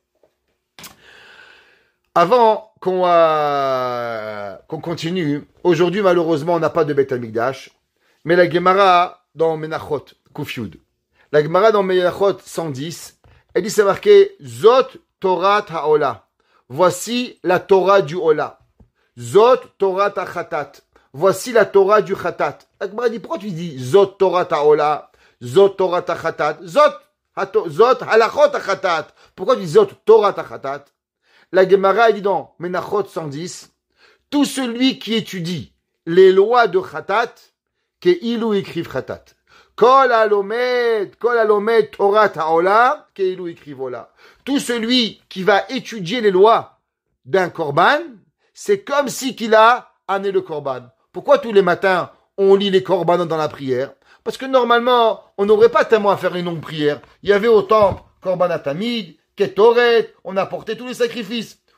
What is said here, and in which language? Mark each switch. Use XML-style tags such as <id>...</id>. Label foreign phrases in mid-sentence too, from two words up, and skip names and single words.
<fr>Avant qu'on continue, aujourd'hui malheureusement on n'a pas de Beit HaMikdash, mais la Gemara dans Menachot, Kufyud. La Gemara dans Menachot 110, elle dit c'est marqué</fr> <he>זאת תורת העולה.</he> <fr>Voici la Torah du Ola.</fr> <he>זאת תורת החטאת.</he> <fr>Voici la Torah du Chatat. La Gemara dit pourquoi tu dis</fr> <he>זאת תורת העולה, זאת תורת החטאת, זאת הלכות החטאת.</he> <fr>Pourquoi tu dis</fr> <he>זאת תורת החטאת?</he> <fr>La Gemara dit dans Menachot 110, tout celui qui étudie les lois de Chatat, Ke'ilu écrive Chatat.</fr> <he>כל הלומד תורת העולה, כאילו écrive Ola.</he> <fr>Tout celui qui va étudier les lois d'un korban, c'est comme si qu'il a amené le korban. Pourquoi tous les matins on lit les korbanos dans la prière? Parce que normalement, on n'aurait pas tellement à faire une longue prière. Il y avait autant</fr> <he>קרבן התמיד,</he> <fr>ketoret, on apportait tous les sacrifices.</fr>